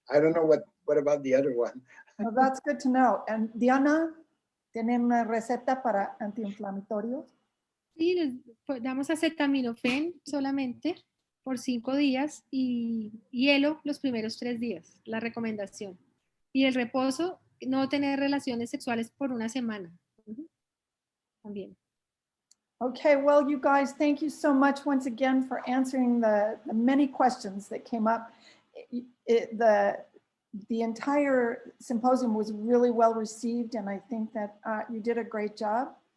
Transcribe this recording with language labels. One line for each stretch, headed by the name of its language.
English: I don't know what about the other one. Well, that's good to know.
Spanish: And Diana, ¿tienen una receta para antiinflamatorios? Sí, les damos acetaminofén solamente por 5 días y hielo los primeros 3 días, la recomendación. Y el reposo, no tener relaciones sexuales por 1 semana. También.
English: Okay, well, you guys, thank you so much once again for answering the many questions that came up. The entire symposium was really well received, and I think that you did a great job.